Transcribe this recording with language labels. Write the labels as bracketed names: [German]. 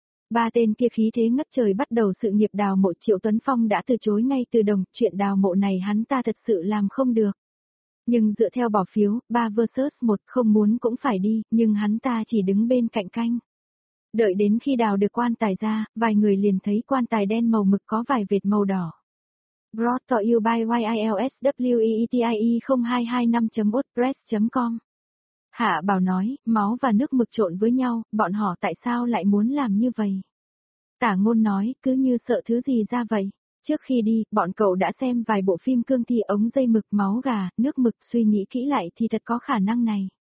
[Vietnamese] Ba tên kia khí thế ngất trời bắt đầu sự nghiệp đào mộ, Triệu Tuấn Phong đã từ chối ngay từ đầu, chuyện đào mộ này hắn ta thật sự làm không được. Nhưng dựa theo bỏ phiếu, ba versus một không muốn cũng phải đi, nhưng hắn ta chỉ đứng bên cạnh canh. Đợi đến khi đào được quan tài ra, vài người liền thấy quan tài đen màu mực có vài vệt màu đỏ. [English] Brought to you by YILSWEETIE0225.wordpress.com. [Vietnamese] Hạ Bảo nói, máu và nước mực trộn với nhau, bọn họ tại sao lại muốn làm như vậy? Tả Ngôn nói, cứ như sợ thứ gì ra vậy. Trước khi đi, bọn cậu đã xem vài bộ phim cương thi ống dây mực máu gà, nước mực, suy nghĩ kỹ lại thì thật có khả năng này.